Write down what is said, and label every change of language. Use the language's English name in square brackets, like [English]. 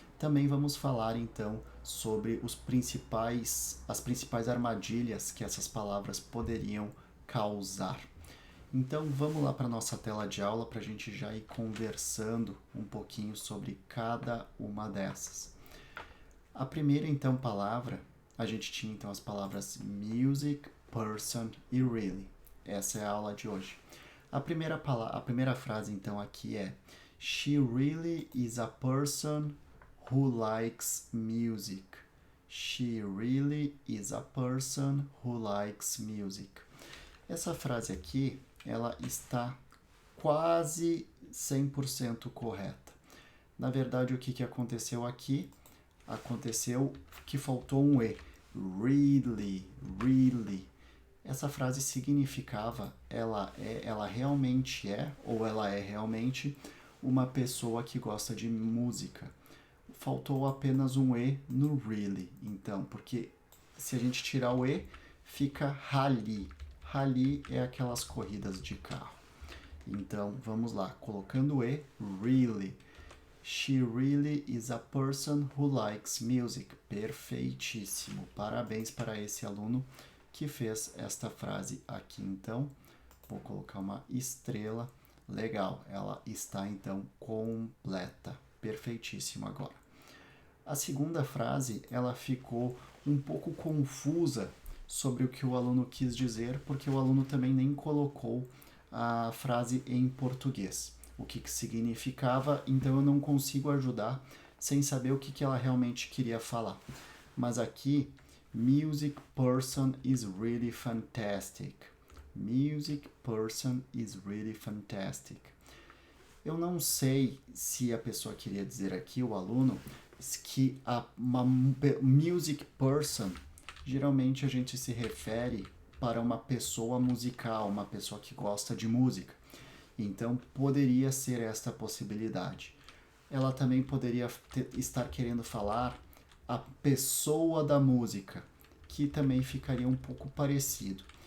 [Portuguese] Também vamos falar então sobre as principais armadilhas que essas palavras poderiam causar. Então vamos lá para a nossa tela de aula para a gente já ir conversando um pouquinho sobre cada uma dessas. A primeira então palavra, a gente tinha então as palavras music, person e really. Essa é a aula de hoje. A primeira frase então aqui é: [English] She really is a person who likes music. She really is a person who likes music. [Portuguese] Essa frase aqui, ela está quase 100% correta. Na verdade, o que aconteceu aqui? Aconteceu que faltou um E. Really, really. Essa frase significava ela realmente é, ou ela é realmente uma pessoa que gosta de música. Faltou apenas um E no really, então, porque se a gente tirar o E, fica rally. Rally é aquelas corridas de carro. Então, vamos lá, colocando o E, really. [English] She really is a person who likes music. [Portuguese] Perfeitíssimo. Parabéns para esse aluno que fez esta frase aqui. Então, vou colocar uma estrela. Legal, ela está então completa. Perfeitíssimo agora. A segunda frase, ela ficou um pouco confusa sobre o que o aluno quis dizer, porque o aluno também nem colocou a frase em português. O que significava, então eu não consigo ajudar sem saber o que ela realmente queria falar. Mas aqui, [English] music person is really fantastic. Music person is really fantastic. [Portuguese] Eu não sei se a pessoa queria dizer aqui, o aluno, que uma music person, geralmente a gente se refere para uma pessoa musical, uma pessoa que gosta de música. Então, poderia ser esta possibilidade. Ela também poderia estar querendo falar a pessoa da música, que também ficaria um pouco parecido.